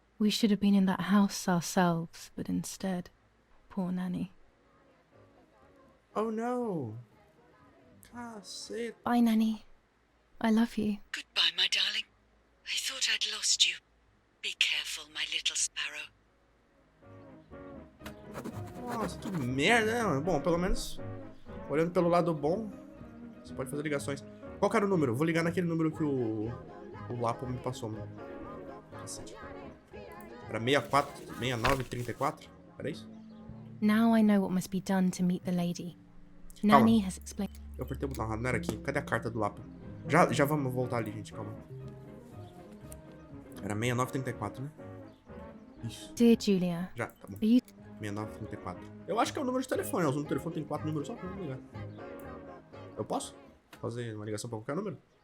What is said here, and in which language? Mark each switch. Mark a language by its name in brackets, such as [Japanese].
[English] We should have been in that house ourselves, but instead, poor Nanny. Oh, no. [Portuguese] Cacete. [English] Bye, Nanny. I love you. Goodbye, my darling. I thought I'd lost you. Be careful, my little sparrow. [Portuguese] Nossa, que merda, né, mano? Bom, pelo menos, olhando pelo lado bom, você pode fazer ligações. Qual que era o número? Vou ligar naquele número que o Lapo me passou, mano. Cacete. Era 64, 69, 34? Era isso? [English] Now I know what must be done to meet the lady. Nanny has explained. [Portuguese] Eu apertei o botão errado, não era aqui. Cadê a carta do Lapo? Já vamos voltar ali, gente, calma. Era 6934, né? Isso. [English] Dear Julia, [Portuguese] Já, tá bom. [English] are you 6934. [Portuguese] Eu acho que é o número de telefone, o telefone tem 4 números só pra ligar. Eu posso fazer uma ligação pra qualquer número?